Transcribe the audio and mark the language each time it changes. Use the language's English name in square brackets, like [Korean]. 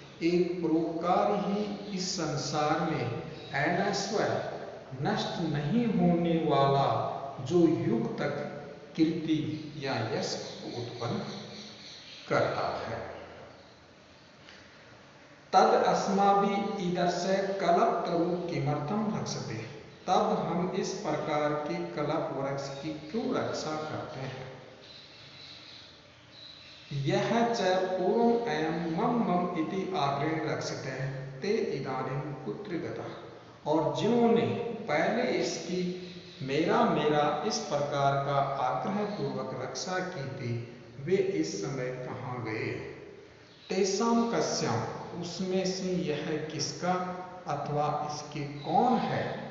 [Hindi] एक परोपकार ही इस संसार में अनैश्वर्य नष्ट नहीं होने वाला जो युग तक कीर्ति या यश को उत्पन्न करता है। [Sanskrit] तद अस्माभिः ईदृशे कल्पतरु किमर्थम रक्षते। [Hindi] तब हम इस प्रकार के कल्प वृक्ष की क्यों रक्षा करते हैं। [Sanskrit] यह च पूर्वम् अयं मम मम इति आग्रहेण रक्षते ते इदानीं कुत्र गतः। [Hindi] और जिन्होंने पहले इसकी मेरा मेरा इस प्रकार का आग्रह पूर्वक रक्षा की थी, वे इस समय कहाँ गए। [Sanskrit] तेषां कस्यां, [Hindi] उसमें से यह किसका अथवा इसके कौन है।